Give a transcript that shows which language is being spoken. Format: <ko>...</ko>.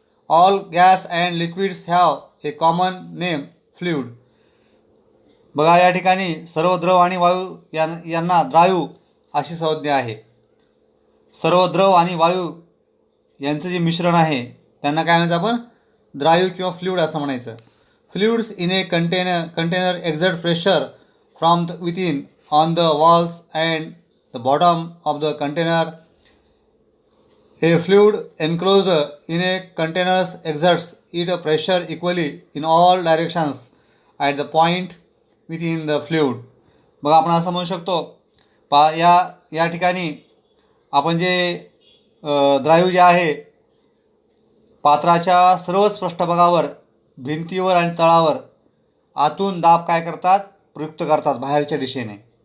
<en>All gas and liquids have a common name, fluid.</en> <mr>बघा, या ठिकाणी सर्व द्रव आणि वायू यांना द्रायू अशी संज्ञा आहे. सर्व द्रव आणि वायू यांचं जे मिश्रण आहे त्यांना काय म्हणायचं आपण? द्रायू किंवा फ्लुइड असं म्हणायचं.</mr> <en>Fluids in a container exert pressure from the within on the walls and the bottom of the container. A fluid enclosed in a containers exerts it a pressure equally in all directions at the point within the fluid.</en> <mr>बघा, आपण असं म्हणू शकतो या ठिकाणी आपण जे द्रायू जे आहे पात्राच्या सर्वच पृष्ठभागावर, भिंतीवर आणि तळावर आतून दाब काय करतात? प्रयुक्त करतात बाहेरच्या दिशेने.</mr>